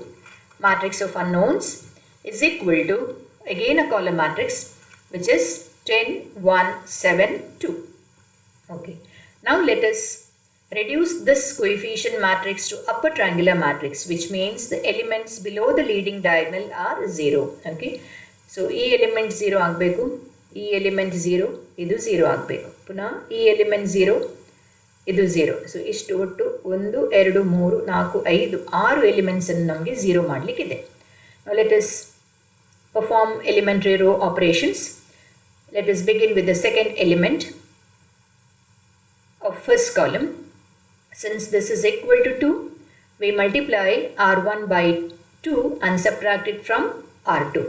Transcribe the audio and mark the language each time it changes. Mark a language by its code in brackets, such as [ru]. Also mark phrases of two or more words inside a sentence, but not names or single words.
[en] Matrix of unknowns is equal to, again a column matrix, which is 10, 1, 7, 2. Okay. Now let us reduce this coefficient matrix to upper triangular matrix, which means the elements below the leading diagonal are 0. Okay. So, [kn] E element 0 agbeku, E element 0, idu 0 agbeku. Puna E element 0, ಇದು 0. So, ಇಷ್ಟು ಒಟ್ಟು 1, 2, 3, 4, 5, 6 elements ಅನ್ನು ನಮಗೆ 0 ಮಾಡ್ಲಿಕಿದೆ. [en] Now, let us perform elementary row operations. Let us begin with the second element of first column. Since this is equal to 2, we multiply R1 by 2 and subtract it from R2.